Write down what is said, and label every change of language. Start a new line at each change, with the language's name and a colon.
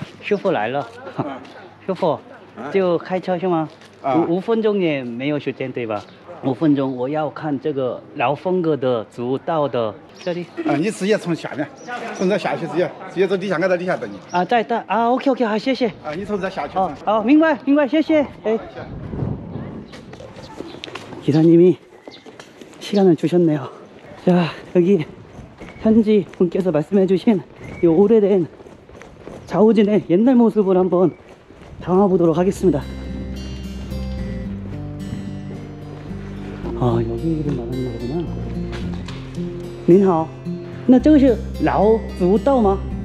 Chinese: 师傅来了，师傅就开车是吗？5分钟也没有时间对吧？5分钟，我要看这个老风格的足道的这里。你直接从下面，从这下去，直接走底下，俺在底下等你。啊，在啊 ，OK， 好，谢谢。你从这下去。好，明白，谢谢。
Korean: 哎， 기사님이 시간을 주셨네요. 자, 여기 현지 분께서 말씀해주신 이 오래된 자오진의 옛날 모습을 한번 담아보도록 하겠습니다. 아, 여기를 말하는 거구나.
Chinese: 您好，那这个是老祖道吗？